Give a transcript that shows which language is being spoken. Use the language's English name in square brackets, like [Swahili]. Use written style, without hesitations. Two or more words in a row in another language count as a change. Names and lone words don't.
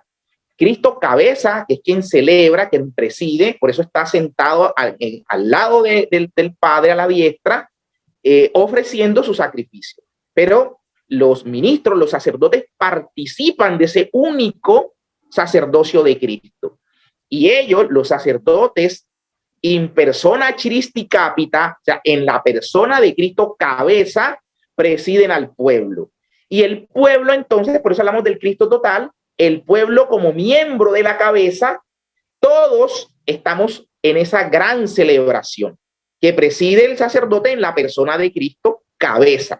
[Spanish] Cristo cabeza, que es quien celebra, quien preside, por eso está sentado al lado del Padre a la diestra, ofreciendo su sacrificio. Pero los ministros, los sacerdotes participan de ese único sacerdocio de Cristo. Y ellos, los sacerdotes, [Latin] in persona Christi capita, [Spanish] o sea, en la persona de Cristo cabeza, presiden al pueblo. Y el pueblo, entonces, por eso hablamos del Cristo total, el pueblo como miembro de la cabeza, todos estamos en esa gran celebración que preside el sacerdote en la persona de Cristo cabeza.